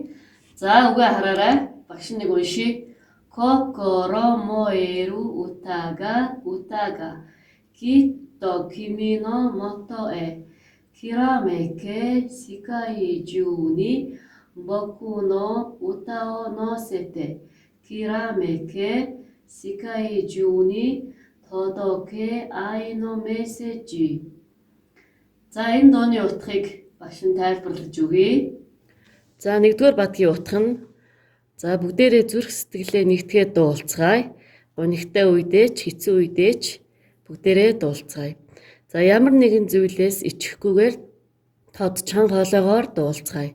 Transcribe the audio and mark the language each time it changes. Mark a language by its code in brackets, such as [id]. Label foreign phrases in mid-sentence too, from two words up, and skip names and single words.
[mn] За үгээ хараарай. Багш нэг уншия. [ja] 心燃える歌がきっと君のもとへきらめけ世界中に僕の歌を乗せてきらめけ世界中に届け愛のメッセージ. [mn] За энэ дууны утгыг багш нь тайлбарлаж өгье. За нэгдүгээр бадгийн утга нь за бүгдээрээ зүрх сэтгэлээ нэгтгээд дуулцгаая. Гонигтай үедээ ч хэцүү үедээ ч бүгдээрээ дуулцгаая. За ямар нэгэн зүйлээс ичхгүйгээр тод чанга хоолойгоор дуулцгаая.